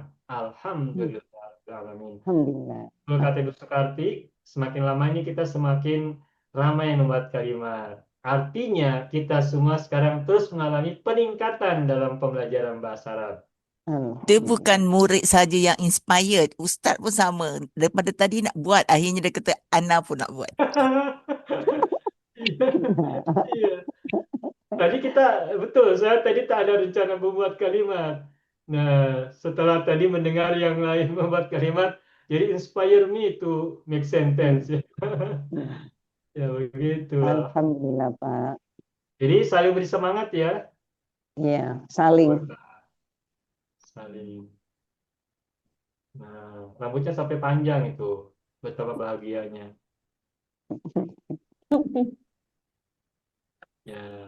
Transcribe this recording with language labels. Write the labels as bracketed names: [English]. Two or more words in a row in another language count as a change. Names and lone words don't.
[Indonesian] Alhamdulillah. Alhamdulillah. Kalau kata Ibu Sukarti, semakin lama ini kita semakin ramai membuat kalimat. Artinya kita semua sekarang terus mengalami peningkatan dalam pembelajaran bahasa Arab. Dia bukan murid saja yang inspired. [Malay] Ustaz pun sama. Daripada tadi nak buat, akhirnya dia kata, Ana pun nak buat. [Indonesian] Iya. Tadi kita, betul, saya tadi tak ada rencana membuat kalimat. Nah, setelah tadi mendengar yang lain membuat kalimat, jadi [English] inspire me to make sentence. [Indonesian] Ya begitu. Alhamdulillah, Pak. Jadi saling beri semangat ya. Iya, saling. Saling. Nah, rambutnya sampai panjang itu. Betapa bahagianya. Ya.